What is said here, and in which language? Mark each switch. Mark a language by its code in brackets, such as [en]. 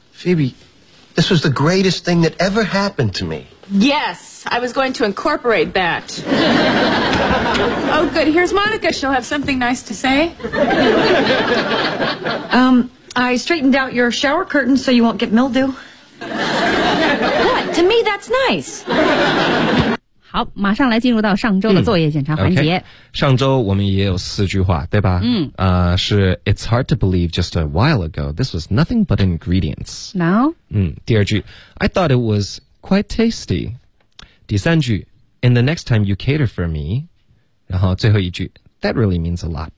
[en] Phoebe, this was the greatest thing that ever happened to me. Yes. I was going to incorporate that. Oh, good. Here's Monica. She'll have something nice to say. I straightened out your shower curtain so you won't get mildew. What? To me, that's nice. [zh] 好，马上来进入到上周的作业检查环节。上周我们也有四句话，对吧？ [en] 是 It's hard to believe just a while ago. This was nothing but ingredients. Now? [zh] 第二句 [en] I thought it was quite tasty. [zh] 第三句 [en] ,in the next time you cater for me, [zh] 然后最后一句 [en] ,that really means a lot.